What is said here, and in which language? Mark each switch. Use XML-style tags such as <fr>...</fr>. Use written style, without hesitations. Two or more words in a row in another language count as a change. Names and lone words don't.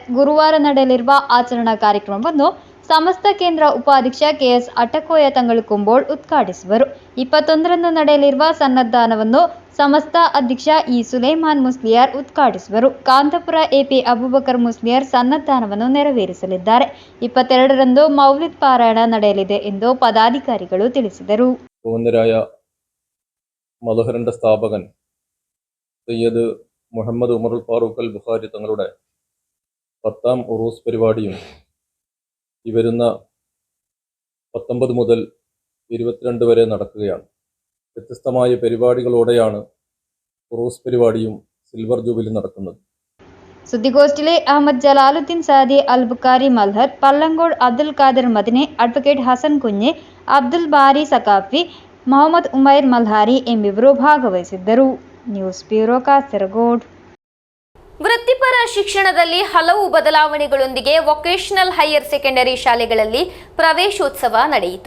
<kn>ಗುರುವಾರ ನಡೆಯಲಿರುವ ಆಚರಣಾ ಕಾರ್ಯಕ್ರಮವನ್ನು ಸಮಸ್ತ ಕೇಂದ್ರ ಉಪಾಧ್ಯಕ್ಷ KS ಅಟಕೋಯ ತಂಗಳು ಕುಂಬೋಳ್ ಉದ್ಘಾಟಿಸುವರು. 21ರಂದು ನಡೆಯಲಿರುವ ಸನ್ನದ್ಧಾನವನ್ನು ಸಮಸ್ತ ಅಧ್ಯಕ್ಷ ಇ ಸುಲೈಮಾನ್ ಮುಸ್ಲಿಯಾರ್ ಉದ್ಘಾಟಿಸುವರು. ಕಾಂತಪುರ AP ಅಬೂಬಕರ್ ಮುಸ್ಲಿಯಾರ್ ಸನ್ನದ್ಧಾನವನ್ನು ನೆರವೇರಿಸಲಿದ್ದಾರೆ. 22ರಂದು ಮೌಲಿದ್ ಪಾರಾಯಣ ನಡೆಯಲಿದೆ ಎಂದು ಪದಾಧಿಕಾರಿಗಳು ತಿಳಿಸಿದರು.</kn> <ml>മലഹറിന്റെ സ്ഥാപകൻ സയ്യദ് മുഹമ്മദ് ഉമറുൽ ഫാറൂഖ് അൽ ബുഖാരി തങ്ങളുടെ 10ാം ഉറൂസ് പരിപാടിയും ഈ വരുന്ന 19 മുതൽ 22 വരെ നടക്കുകയാണ്. വ്യത്യസ്തമായ പരിപാടികളോടെയാണ് ഉറൂസ് പരിപാടിയും</ml> <en>silver jubilee</en> <ml>നടക്കുന്നത്.</ml> <kn>ಸುದ್ದಿಗೋಷ್ಠಿಯಲ್ಲಿ ಅಹಮದ್ ಜಲಾಲುದ್ದೀನ್ ಸಾದಿ ಅಲ್ ಬುಖಾರಿ ಮಲ್ಹರ್, ಪಲ್ಲಂಗೋಡ್ ಅಬ್ದುಲ್ ಖಾದರ್ ಮದನೆ, ಅಡ್ವೊಕೇಟ್ ಹಸನ್ ಕುಂಜೆ, ಅಬ್ದುಲ್ ಬಾರಿ ಸಕಾಫಿ, ಮೊಹಮ್ಮದ್ ಉಮೈರ್ ಮಲ್ಹಾರಿ ಎಂಬಿವರು ಭಾಗವಹಿಸಿದ್ದರು.</kn> <en>news bureau</en> <kn>ಕಾಸರಗೋಡ್. ವೃತ್ತಿಪರ ಶಿಕ್ಷಣದಲ್ಲಿ ಹಲವು ಬದಲಾವಣೆಗಳೊಂದಿಗೆ</kn> <en>vocational higher secondary</en> <kn>ಶಾಲೆಗಳಲ್ಲಿ ಪ್ರವೇಶೋತ್ಸವ ನಡೆಯಿತು.</kn>